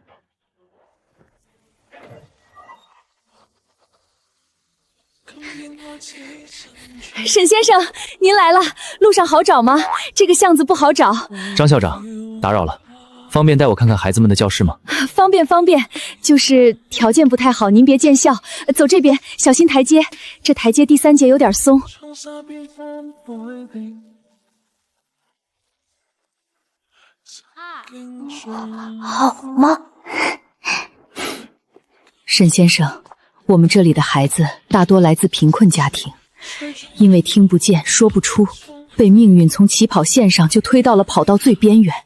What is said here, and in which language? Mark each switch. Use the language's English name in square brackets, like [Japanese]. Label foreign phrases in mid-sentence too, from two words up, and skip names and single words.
[Chinese] 沈先生，您來了，路上好找嗎？這個巷子不好找。張校長，打擾了，方便帶我看看孩子們的教室嗎？方便，就是條件不太好，您別見笑。走這邊，小心台階，這台階第3節有點鬆。好嗎？沈先生，我們這裡的孩子大多來自貧困家庭，因為聽不見說不出，被命運從起跑線上就推到了跑道最邊緣。